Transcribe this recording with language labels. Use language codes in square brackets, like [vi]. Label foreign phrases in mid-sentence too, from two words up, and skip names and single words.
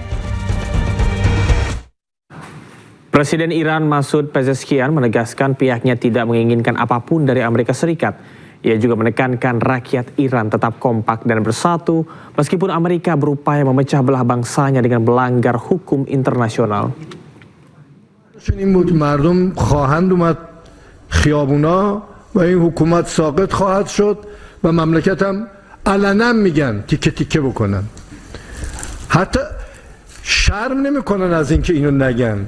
[id] Presiden Iran Masoud Pezeshkian menegaskan pihaknya tidak menginginkan apapun dari Amerika Serikat. Ia juga menekankan rakyat Iran tetap kompak dan bersatu meskipun Amerika berupaya memecah belah bangsanya dengan melanggar hukum internasional. [fa] این بود مردم خواهند اومد خیابونا و این حکومت ساقط خواهد شد و مملکت هم علنا میگن تیکه تیکه بکنن حتی شرم نمیکنن از اینکه اینو نگن.